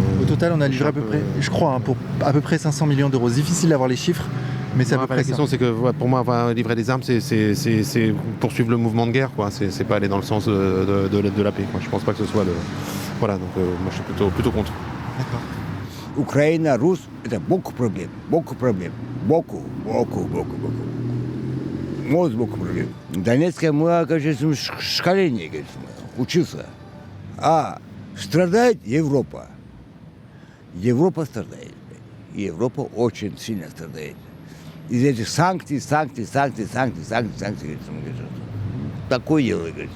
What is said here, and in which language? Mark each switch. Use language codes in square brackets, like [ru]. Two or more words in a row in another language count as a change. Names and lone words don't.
[fr] Au total, on a livré à peu près, je crois, pour à peu près 500 millions d'euros. Difficile d'avoir les chiffres, mais c'est à peu près La ça. question c'est que pour moi, livrer des armes, c'est poursuivre le mouvement de guerre, quoi. C'est pas aller dans le sens de la paix, quoi. Je pense pas que ce soit le. Voilà, donc moi je suis plutôt contre. D'accord. [ru] Украина, Рус – это beaucoup проблем. Beaucoup. Beaucoup проблем. В Донецке мы, конечно, в школе, учился. А страдает Европа. Европа страдает. Европа очень сильно страдает. Из этих санкций. Такое дело, говорится.